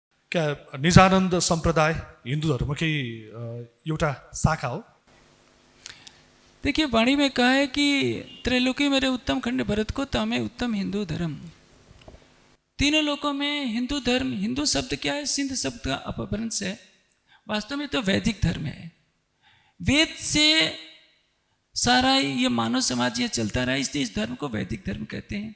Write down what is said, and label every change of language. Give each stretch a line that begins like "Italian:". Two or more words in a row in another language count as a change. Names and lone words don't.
Nepali: क्या निजानन्द सम्प्रदाय हिन्दू धर्मकै एउटा शाखा हो?
Hindi: देखिए, वाणी में कहा है कि त्रैलोकी मेरे उत्तम खंड भरत को तामे उत्तम हिंदू धर्म। तीनों लोकों में हिंदू धर्म, हिंदू शब्द क्या है? सिंध शब्द का अपभ्रंश है। वास्तव में तो वैदिक धर्म है। वेद से सारा ये मानव समाज ये चलता रहा, इसलिए इस धर्म को वैदिक धर्म कहते हैं।